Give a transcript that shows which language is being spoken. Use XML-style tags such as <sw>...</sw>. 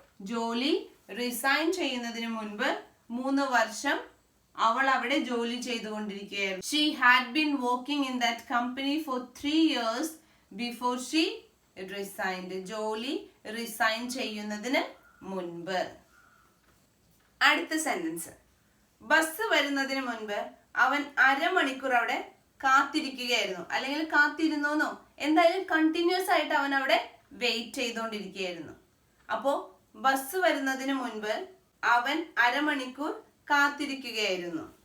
<ml>ജോലി റിസൈൻ ചെയ്യുന്നതിന് മുൻപ് 3 വർഷം അവൾ അവിടെ ജോലി ചെയ്തുകൊണ്ടിരിക്കുകയായിരുന്നു.</ml> <en>She had been working in that company for 3 years before she resigned.</en> <ml>ജോലി റിസൈൻ ചെയ്യുന്നതിന് മുൻപ്. അടുത്ത സെന്റൻസ്, ബസ് വരുന്നതിന് മുൻപ് അവൻ അരമണിക്കൂർ അവിടെ കാത്തിരിക്കുകയായിരുന്നു, അല്ലെങ്കിൽ കാത്തിരുന്നോന്നോ, എന്തായാലും കണ്ടിന്യൂസ് ആയിട്ട് അവൻ അവിടെ വെയിറ്റ് ചെയ്തുകൊണ്ടിരിക്കുകയായിരുന്നു. അപ്പോ ബസ് വരുന്നതിന് മുൻപ് അവൻ അരമണിക്കൂർ കാത്തിരിക്കുകയായിരുന്നു.</ml>